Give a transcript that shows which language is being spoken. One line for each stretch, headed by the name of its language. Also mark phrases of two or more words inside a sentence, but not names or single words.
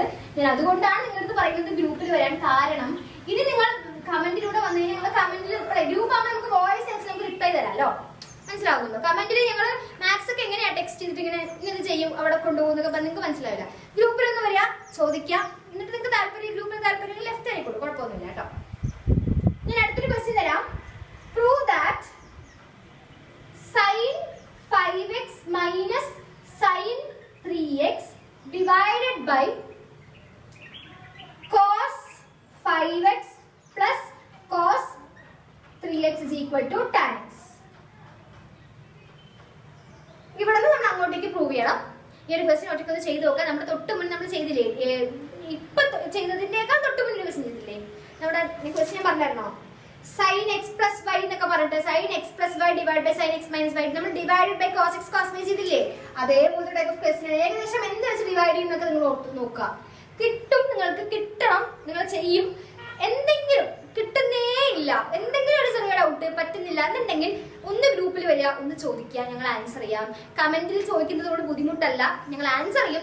Malayalam: ഞാൻ അതുകൊണ്ടാണ് നിങ്ങളടുത്ത് പറയുന്നത് ഗ്രൂപ്പിൽ വരാൻ കാരണം. ഇനി നിങ്ങൾ കമന്റിലൂടെ വന്നു കഴിഞ്ഞാൽ നിങ്ങൾ കമന്റിൽ ഗ്രൂപ്പ് ആകുമ്പോൾ നമുക്ക് വോയിസ് അയച്ച് നമുക്ക് റിപ്ലൈ തരാമല്ലോ, മനസ്സിലാകുന്നുണ്ടോ? കമന്റിൽ ഞങ്ങൾ മാത്സ് ഒക്കെ എങ്ങനെയാ ടെക്സ്റ്റ് ചെയ്തിട്ട് ഇങ്ങനെ ചെയ്യും, അവിടെ കൊണ്ടുപോകുന്നൊക്കെ നിങ്ങൾക്ക് മനസ്സിലാവില്ല. ഗ്രൂപ്പിലൊന്ന് വരിക, ചോദിക്കാം. എന്നിട്ട് നിങ്ങൾക്ക് താല്പര്യം ഗ്രൂപ്പിൽ താല്പര്യം ലെഫ്റ്റ് ആയിക്കോളൂ, കുഴപ്പമൊന്നുമില്ല കേട്ടോ. ഞാൻ അടുത്തൊരു ക്വസ്റ്റ്യൻ തരാം.
English: prove that sin 5x minus sin 3x divided by cos 5x plus cos 3x is equal to tan x.
Malayalam: ഇവിടെ നിന്ന് നമ്മൾ അങ്ങോട്ടേക്ക് പ്രൂവ് ചെയ്യണം. ഈ ഒരു ക്വസ്റ്റ്യൻ ഒറ്റയ്ക്കൊന്ന് ചെയ്ത് നോക്കാം. നമ്മുടെ തൊട്ട് മുന്നേ നമ്മൾ ചെയ്തില്ലേ, ഇപ്പൊ ചെയ്തതിന്റെയൊക്കെ തൊട്ട് മുന്നേ ക്വസ്റ്റ്യൻ ചെയ്തില്ലേ? നമ്മുടെ ക്വസ്റ്റ്യൻ പറഞ്ഞായിരുന്നോ?
English: sin x plus y
Malayalam: എന്നൊക്കെ പറഞ്ഞിട്ട്
English: sin x plus y divided by sin x minus y
Malayalam: നമ്മൾ
English: divided by cos x cos y
Malayalam: ചെയ്തില്ലേ? അതേപോലത്തെ
English: type of question
Malayalam: ഏകദേശം എന്ത് വെച്ച് ഡിവൈഡ് ചെയ്യുന്നൊക്കെ നിങ്ങൾ ഓർത്ത് നോക്കുക. കിട്ടും, നിങ്ങൾക്ക് കിട്ടണം, നിങ്ങൾ ചെയ്യും. എന്തെങ്കിലും കിട്ടുന്നേ ഇല്ല, എന്തെങ്കിലും ഒരു ചെറിയ ഡൗട്ട് പറ്റുന്നില്ല എന്നുണ്ടെങ്കിൽ ഒന്ന് ഗ്രൂപ്പിൽ വരിക, ഒന്ന് ചോദിക്കുക, ഞങ്ങൾ ആൻസർ ചെയ്യാം. കമന്റിൽ ചോദിക്കുന്നതോട് ബുദ്ധിമുട്ടല്ല, ഞങ്ങൾ ആൻസർ ചെയ്യും.